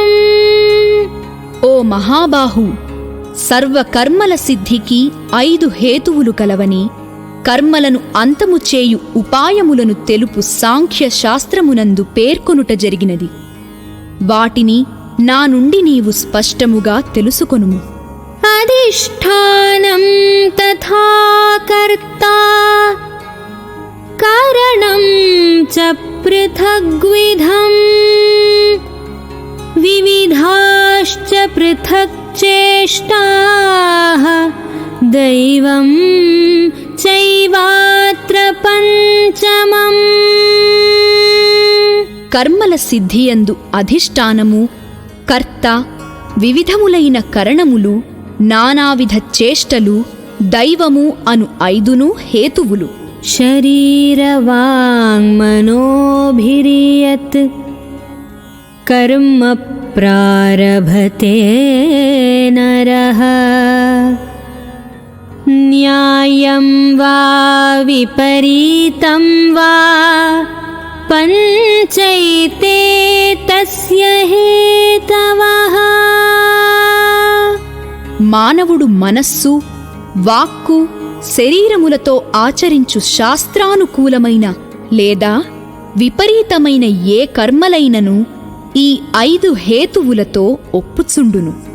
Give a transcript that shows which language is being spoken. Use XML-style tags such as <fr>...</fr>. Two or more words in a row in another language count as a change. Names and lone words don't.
<te>ఓ మహాబాహు, సర్వకర్మల సిద్ధికి 5 హేతువులు కలవని కర్మలను అంతము చేయు ఉపాయములను తెలుపు సాంఖ్య శాస్త్రమునందు పేర్కొనుట జరిగినది. వాటిని నా నుండి నీవు స్పష్టముగా తెలుసుకొనుము.</te> <sa>अधिष्ठानं तथा कर्ता करणं च पृथग्विधम् विविधाश्च पृथक् चेष्टाः दैवं चैवात्र పంచమम्.</sa> <te>కర్మల సిద్ధియందు అధిష్టానము, కర్త, వివిధములైన కరణములు, నానావిధ చేష్టలు, దైవము అను 5 హేతువులు.</te> <sa>शरीरवाङ्मनोभिर्यत् कर्म प्रारभते नरः न्यायं वा विपरीतं वा पञ्चैते तस्य हेतवः.</sa> <te>మానవుడు మనస్సు, వాక్కు, శరీరములతో ఆచరించు శాస్త్రానుకూలమైన లేదా విపరీతమైన ఏ కర్మలైనను ఈ 5 హేతువులతో ఒప్పుచుండును.</te>